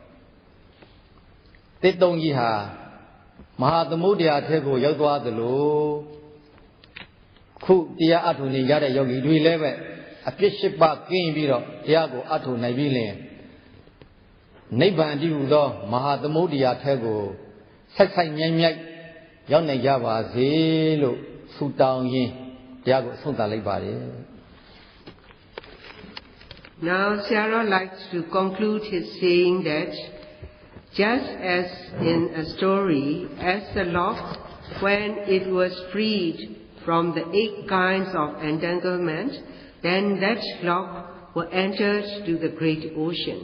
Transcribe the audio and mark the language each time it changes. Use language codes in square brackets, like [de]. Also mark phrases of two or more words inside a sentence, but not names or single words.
[my] တစ်တုံးကြီးဟာမဟာသမုဒ္ဒရာထဲကိုရောက်သွားသလိုခုတရားအထုနေရတဲ့ယောဂီတွေလည်းပဲအပြစ်၈ပါးကင်းပြီးတော့တရားကိုအထုနိုင်ပြီလင်နိဗ္ဗာန်တည်းဟူသောမဟာသမုဒ္ဒရာထဲကိုဆိုင်မြိုက်ရောက်နိုင်ကြပါစေလို့ဆုတောင်းရင်းတရားကိုဆုံးသတ်လိုက်ပါတယ် [en] Now Sayadaw likes to conclude his saying that Just as in a story, as the log, when it was freed from the 8 kinds of entanglement, then that log will enter to the great ocean.